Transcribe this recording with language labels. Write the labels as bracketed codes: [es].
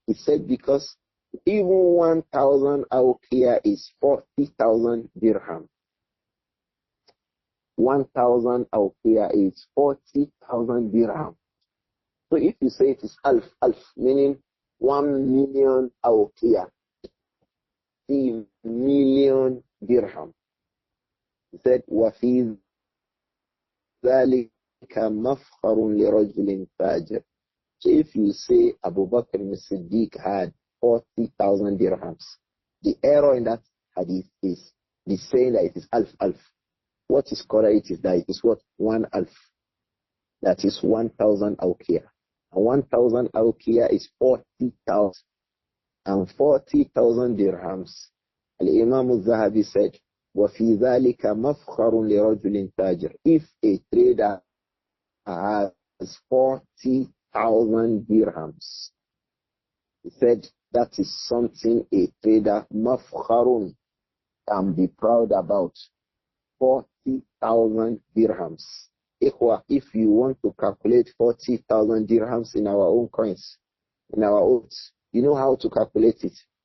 [en] He said because even 1,000 awqiyah is 40,000 dirham. 1,000 awqiyah is 40,000 dirham. So if you say it is alf, meaning 1 million awqiyah, 3 million dirham. He said, [ar] وَفِي ذَلِكَ مَفْخَرٌ لِرَجُلٍ تَاجِرٍ. [en] So if you say Abu Bakr as-Siddiq had 40,000 dirhams, the error in that hadith is the saying that it is alf. What is correct is that it is what? 1 alf. That is 1,000 awqiyah. And 1,000 awqiyah is 40,000. And 40,000 dirhams. Al-Imam Adh-Dhahabi said, [ar] وَفِي ذَلِكَ مَفْخَرٌ لِرَجُلٍ تَاجِرٍ. [en] If a trader has 40,000 dirhams, he said that is something a trader mafkharun can be proud about. 40,000 dirhams. If you want to calculate 40,000 dirhams in our own coins, in our oaths, you know how to calculate it.